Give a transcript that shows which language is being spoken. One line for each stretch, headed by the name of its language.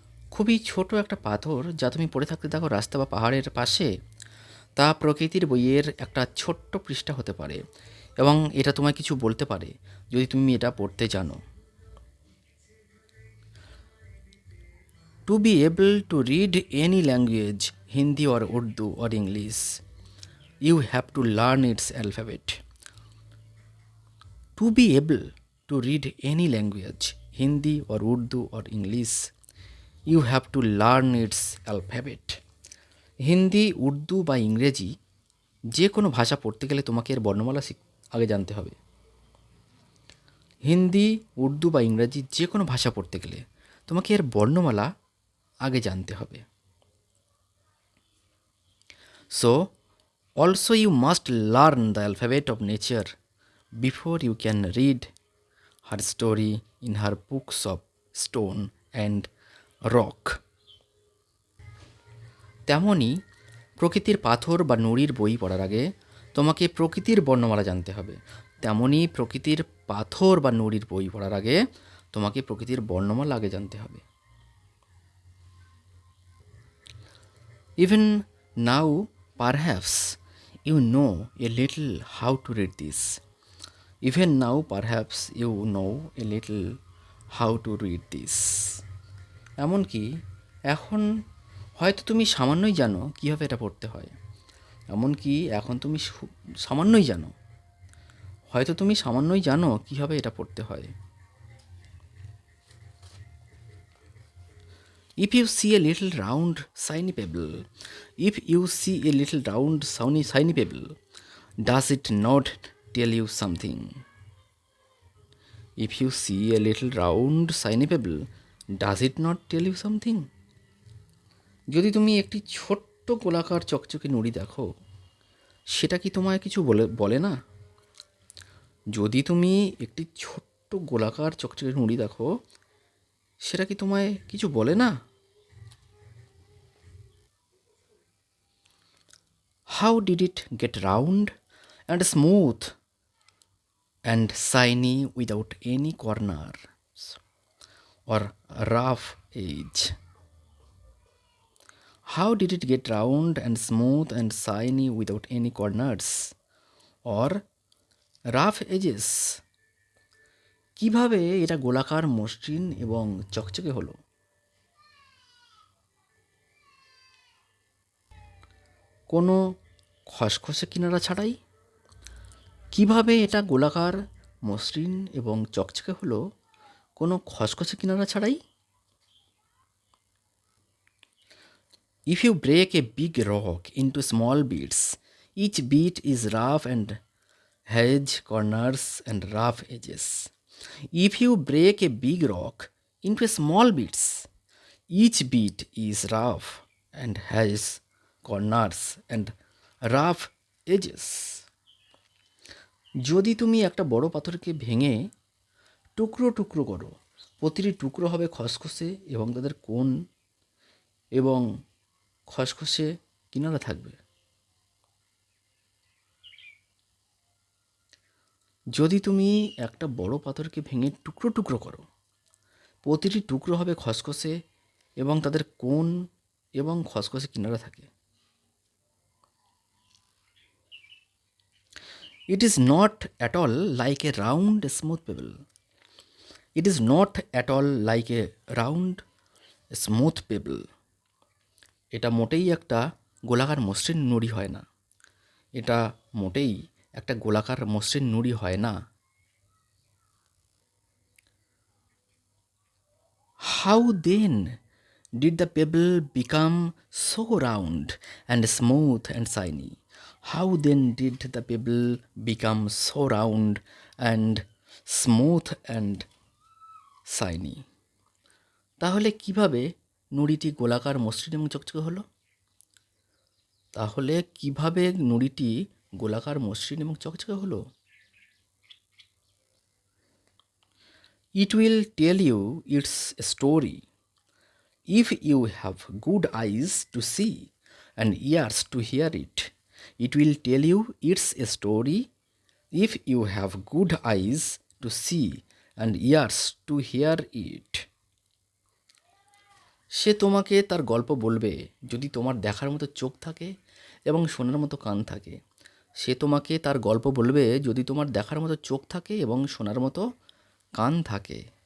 Bangla: খুবই ছোট একটা পাথর যা তুমি পড়ে থাকতে দেখো রাস্তা বা পাহাড়ের পাশে, তা প্রকৃতির বইয়ের একটা ছোট্ট পৃষ্ঠা হতে পারে এবং এটা তোমায় কিছু বলতে পারে যদি তুমি এটা পড়তে জানো।
English: To be able to read any language, Hindi or Urdu or English, you have to learn its alphabet. To be able to read any language, Hindi or Urdu or English, you have to learn its alphabet.
Bangla: Hindi, Urdu বা ইংরেজি যে কোনো ভাষা পড়তে গেলে তোমাকে এর বর্ণমালা আগে জানতে হবে। হিন্দি, উর্দু বা ইংরাজি যে কোনো ভাষা পড়তে গেলে তোমাকে এর বর্ণমালা আগে জানতে হবে।
English: So, also you must learn the alphabet of nature before you can read her story in her books of stone and rock.
Bangla: তেমনই প্রকৃতির পাথর বা নুড়ির বই পড়ার আগে তোমাকে প্রকৃতির বর্ণমালা জানতে হবে। তেমনই প্রকৃতির পাথর বা নুড়ির বই পড়ার আগে তোমাকে প্রকৃতির বর্ণমালা আগে জানতে হবে।
English: Even now, perhaps you know a little how to read this. Even now, perhaps you know a little how to read this.
Bangla: এমনকি এখন হয়তো তুমি সামান্যই জানো কীভাবে এটা পড়তে হয়। এমনকি এখন তুমি সামান্যই জানো, হয়তো তুমি সামান্যই জানো কীভাবে এটা পড়তে হয়।
English: If you see a little round shiny pebble, if you see a little round shiny pebble, does it not tell you something? If you see a little round shiny pebble, does it not tell you something?
Bangla: যদি তুমি একটি ছোট্ট গোলাকার চকচকে নুড়ি দেখো, সেটা কি তোমায় কিছু বলে না? যদি তুমি একটি ছোট্ট গোলাকার চকচকে নুড়ি দেখো, সেটা কি তোমায় কিছু বলে না?
English: How did it get round and smooth and shiny without any corners or rough edge? How did it get round and smooth and shiny without any corners or rough edges?
Bangla: কিভাবে এটা গোলাকার, মসৃণ এবং চকচকে হলো? কোনো খসখসে কিনারা ছাড়াই? কিভাবে এটা গোলাকার, মসৃণ এবং চকচকে হলো কোনো খসখসে কিনারা ছাড়াই?
English: If you break a big rock into small bits, each bit is rough and has corners and rough edges. If you break a big rock into small bits, each bit is rough and has corners and rough edges.
Bangla: যদি তুমি একটা বড় পাথরকে ভেঙে টুকরো টুকরো করো, প্রতিটি টুকরো হবে খসখসে এবং তাদের কোণ এবং খসখসে কিনারা থাকবে। যদি তুমি একটা বড় পাথরকে ভেঙে টুকরো টুকরো করো, প্রতিটি টুকরো হবে খসখসে এবং তাদের কোণ এবং খসখসে কিনারা থাকে।
English: It is not at all like a round smooth pebble. It is not at all like a round, smooth pebble.
Bangla: এটা মোটেই একটা গোলাকার মসৃণ নুড়ি হয় না। এটা মোটেই একটা গোলাকার মসৃণ নুড়ি হয় না।
English: How then did the pebble become so round and smooth and shiny? How then did the pebble become so round and smooth and shiny?
Bangla: তাহলে কিভাবে নুড়িটি গোলাকার মসৃণ এবং চকচকে হলো? তাহলে কিভাবে নুড়িটি গোলাকার মসৃণ এবং চকচকে হলো?
English: It will tell you its story. If you have good eyes to see and ears to hear it, it will tell you its story. If you have good eyes to see and ears to hear it.
Bangla: সে তোমাকে তার গল্প বলবে যদি তোমার দেখার মতো চোখ থাকে এবং শোনার মতো কান থাকে। সে তোমাকে তার গল্প বলবে যদি তোমার দেখার মতো চোখ থাকে এবং শোনার মতো কান থাকে।